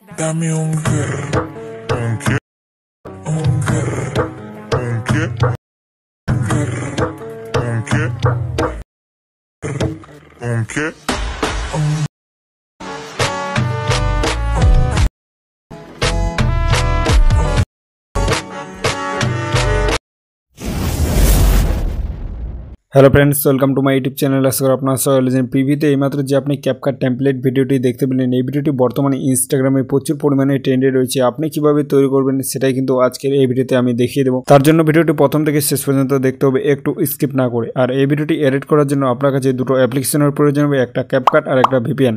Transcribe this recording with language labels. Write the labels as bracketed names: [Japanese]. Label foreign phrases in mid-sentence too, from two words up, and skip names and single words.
[Spanish] Dame un grr. ¿Un qué? Un grr. ¿Un qué? Grr. ¿Un qué? ¿Un qué? [English] Hello friends, welcome to my YouTube channel. [Bangla] আশা করি আপনারা সবাই ভালো আছেন। পিভিতে এইমাত্র যে আপনি ক্যাপকাট টেমপ্লেট ভিডিওটি দেখতে পেলেন, এই ভিডিওটি বর্তমানে ইনস্টাগ্রামে প্রচুর পরিমাণে ট্রেন্ডে রয়েছে। আপনি কিভাবে তৈরি করবেন সেটাই কিন্তু আজকের এই ভিডিওতে আমি দেখিয়ে দেবো। তার জন্য ভিডিওটি প্রথম থেকে শেষ পর্যন্ত দেখতে হবে, একটু স্কিপ না করে। আর এই ভিডিওটি এডিট করার জন্য আপনার কাছে দুটো অ্যাপ্লিকেশনের প্রয়োজন হবে, একটা ক্যাপকাট আর একটা ভিপিএন।